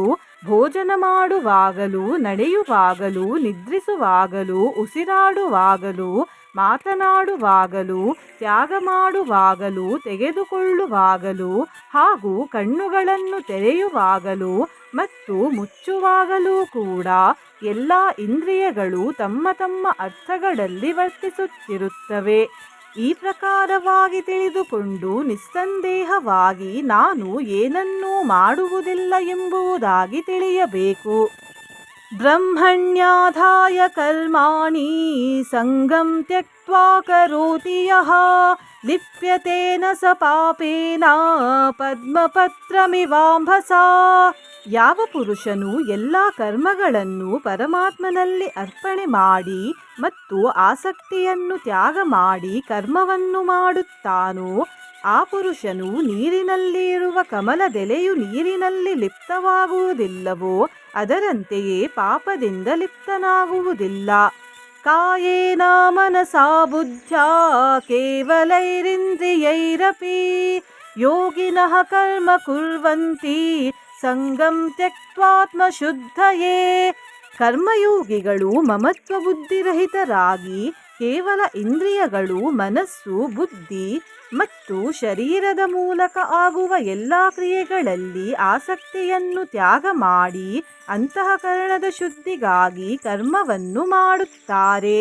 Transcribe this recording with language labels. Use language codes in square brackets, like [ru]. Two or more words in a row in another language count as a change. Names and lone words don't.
[kn] ಭೋಜನ ಮಾಡುವಾಗಲೂ, ನಡೆಯುವಾಗಲೂ, ನಿದ್ರಿಸುವಾಗಲೂ, ಉಸಿರಾಡುವಾಗಲೂ, ಮಾತನಾಡುವಾಗಲೂ, ತ್ಯಾಗ ಮಾಡುವಾಗಲೂ, ತೆಗೆದುಕೊಳ್ಳುವಾಗಲೂ ಹಾಗೂ ಕಣ್ಣುಗಳನ್ನು ತೆರೆಯುವಾಗಲೂ ಮತ್ತು ಮುಚ್ಚುವಾಗಲೂ ಕೂಡ ಎಲ್ಲ ಇಂದ್ರಿಯಗಳು ತಮ್ಮ ತಮ್ಮ ಅರ್ಥಗಳಲ್ಲಿ ವರ್ತಿಸುತ್ತಿರುತ್ತವೆ. ಈ ಪ್ರಕಾರವಾಗಿ ತಿಳಿದುಕೊಂಡು ನಿಸ್ಸಂದೇಹವಾಗಿ ನಾನು ಏನನ್ನೂ ಮಾಡುವುದಿಲ್ಲ ಎಂಬುದಾಗಿ ತಿಳಿಯಬೇಕು. [sa] ब्रह्मण्याधाय कर्माणि संगं त्यक्त्वा करोति यः लिप्यतेन स पापेन पद्मपत्रमिवांभसा. [kn] ಯಾವ ಪುರುಷನು ಎಲ್ಲ ಕರ್ಮಗಳನ್ನು ಪರಮಾತ್ಮನಲ್ಲಿ ಅರ್ಪಣೆ ಮಾಡಿ ಮತ್ತು ಆಸಕ್ತಿಯನ್ನು ತ್ಯಾಗ ಮಾಡಿ ಕರ್ಮವನ್ನು ಮಾಡುತ್ತಾನೋ ಆ ಪುರುಷನು ನೀರಿನಲ್ಲಿ ಇರುವ ಕಮಲದೆಲೆಯು ನೀರಿನಲ್ಲಿ ಲಿಪ್ತವಾಗುವುದಿಲ್ಲವೋ ಅದರಂತೆಯೇ ಪಾಪದಿಂದ ಲಿಪ್ತನಾಗುವುದಿಲ್ಲ. [sa] कायेन मनसा बुद्ध्या केवलैरिंद्रियैरपि योगिनः कर्म कुर्वंति संगं त्यक्त्वात्मशुद्धये. [kn] ಕರ್ಮಯೋಗಿಗಳು ಮಮತ್ವ ಬುದ್ಧಿರಹಿತರಾಗಿ ಕೇವಲ ಇಂದ್ರಿಯಗಳು, ಮನಸ್ಸು, ಬುದ್ಧಿ ಮತ್ತು ಶರೀರದ ಮೂಲಕ ಆಗುವ ಎಲ್ಲ ಕ್ರಿಯೆಗಳಲ್ಲಿ ಆಸಕ್ತಿಯನ್ನು ತ್ಯಾಗ ಮಾಡಿ ಅಂತಃಕರಣದ ಶುದ್ಧಿಗಾಗಿ ಕರ್ಮವನ್ನು ಮಾಡುತ್ತಾರೆ.